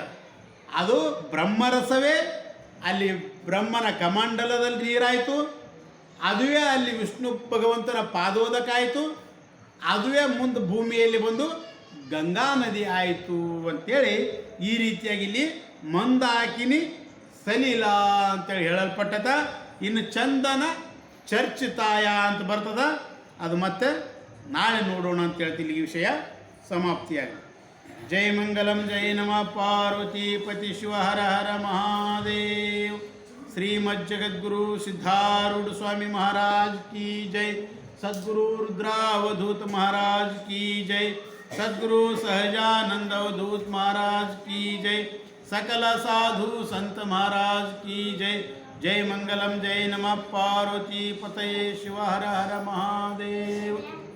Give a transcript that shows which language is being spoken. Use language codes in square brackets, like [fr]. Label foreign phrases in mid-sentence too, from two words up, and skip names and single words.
[kn] ಅದು ಬ್ರಹ್ಮರಸವೇ, ಅಲ್ಲಿ ಬ್ರಹ್ಮನ ಕಮಂಡಲದಲ್ಲಿ ನೀರಾಯಿತು, ಅದುವೇ ಅಲ್ಲಿ ವಿಷ್ಣು ಭಗವಂತನ ಪಾದೋದಕ ಆಯಿತು, ಅದುವೇ ಮುಂದೆ ಭೂಮಿಯಲ್ಲಿ ಬಂದು ಗಂಗಾ ನದಿ ಆಯಿತು ಅಂತೇಳಿ ಈ ರೀತಿಯಾಗಿ ಇಲ್ಲಿ [sa] ಮಂದಾಕಿನಿ ಸಲೀಲ [kn] ಅಂತೇಳಿ ಹೇಳಲ್ಪಟ್ಟದ. ಇನ್ನು [sa] ಚಂದನ ಚರ್ಚಿತಾಯ [kn] ಅಂತ ಬರ್ತದ, ಅದು ಮತ್ತೆ ನಾಳೆ ನೋಡೋಣ ಅಂತ ಹೇಳ್ತೀನಿ. ಈ ವಿಷಯ ಸಮಾಪ್ತಿಯಾಗಿ. [sa] ಜೈ ಮಂಗಲಂ, ಜೈ ನಮಃ ಪಾರ್ವತಿ ಪತಿ ಶಿವ ಹರ ಹರ ಮಹಾದೇವ್. [hi] श्रीमज्जगद्गुरु सिद्धारूढ़ स्वामी महाराज की जय। सद्गुरु रुद्रावधूत महाराज की जय। सद्गुरु सहजानंद अवधूत महाराज की जय। सकल साधु संत महाराज की जय। [sa] जय मंगलम, जय नमः पार्वती पतये शिव हर हर महादेव।